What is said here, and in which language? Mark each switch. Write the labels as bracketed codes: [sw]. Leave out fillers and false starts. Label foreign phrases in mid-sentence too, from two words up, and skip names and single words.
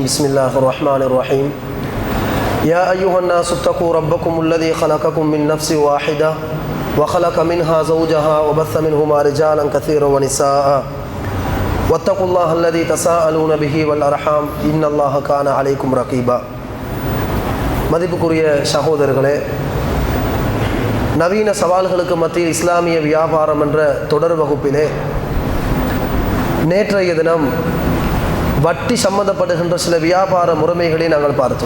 [ar] بسم الله الرحمن الرحيم. يا أيها الناس اتقوا ربكم الذي خلقكم من نفس واحدة وخلق منها زوجها وبث منهما رجالا كثيرا ونساء واتقوا الله الذي تساءلون به والأرحام إن الله كان عليكم رقيبا. [ta] மதிப்புக்குரிய சகோதரர்களே, நவீன சவால்களுக்கு மத்தியில் இஸ்லாமிய வியாபாரம் என்ற தொடர் வகுப்பிலே நேற்றைய தினம் வட்டி சம்பந்தப்படுகின்ற சில வியாபார முறைமைகளை நாங்கள் பார்த்தோம்.